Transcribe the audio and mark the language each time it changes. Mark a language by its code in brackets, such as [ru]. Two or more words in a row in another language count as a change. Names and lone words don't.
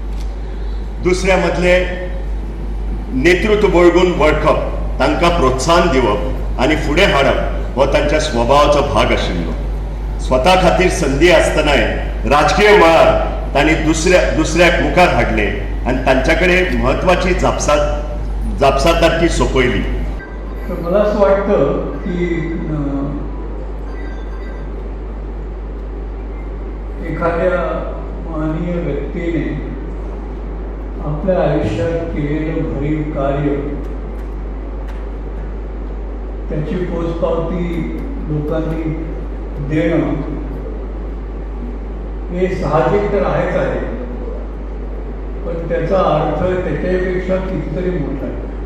[kok] दुसऱ्या मदले नेतृत्व बळगून वळखप, तांकां प्रोत्साहन दिवप आणि फुडें हाडप हो तांच्या स्वभावाचो भाग आशिल्लो। स्वता खातीर संदी आसतनाय राजकीय मळार तांणी दुसऱ्याक मुखार हाडले आणि तांच्या कडेन म्हत्वाची जापसालदारकी सोपयली। [mr] मला असं वाटतं की एखाद्या माननीय व्यक्तीने आपल्या आयुष्यात केलेलं भरीव कार्य, त्याची पोचपावती लोकांनी देणं हे साहजिक तर आहेच आहे, पण त्याचा अर्थ त्याच्यापेक्षा कितीतरी मोठा आहे।